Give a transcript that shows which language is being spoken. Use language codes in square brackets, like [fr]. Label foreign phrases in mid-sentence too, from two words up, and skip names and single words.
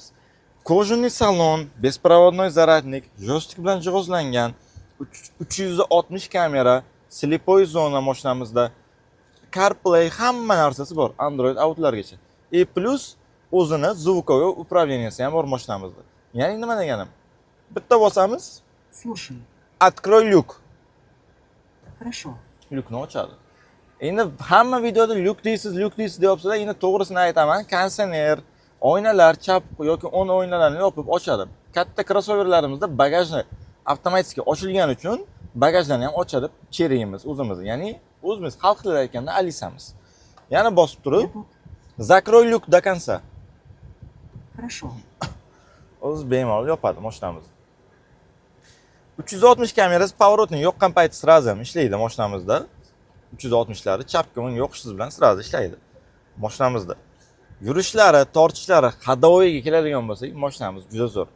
[uz] Kojunli salon, беспроводной zaryadnik, joystik bilan jihozlangan, 360 kamera, slipoy zona mashinamizda, CarPlay hamma narsasi bor, Android Auto'largacha. Plus o'zini [ru] звуковой управленияsi [uz] ham bor mashinamizda. Ya'ni nima deganim? Bitta bosamiz, [ru] Слушай, открой люк. хорошо. [uz] Lyukni ochadi. Endi hamma videoda lyuk deysiz deyapsizlar. Endi to'g'risini aytaman, kondisioner, oynalar chap yoki o'ng oynalarni yopib ochadi. Katta crossoverlarimizda bagajni avtomatik ochilgani uchun bagajlarni ham ochadi Cherry'imiz o'zimiz. Ya'ni o'zimiz xalq tilida aytganda Alisamiz. Yana bosib turib, [ru] Я тут. закрой люк до конца. Хорошо. [uz] O'zi bemalol yopadi mashinamiz. 360 kamerasi поворотni yoqqan payti sразу ham ishlaydi mashinamizda. 360lari chapga o'ng yoqishingiz bilan sразу ishlaydi mashinamizda. Yurishlari, tortishlari, hadovoyiga keladigan bo'lsak, mashinamiz juda zo'r.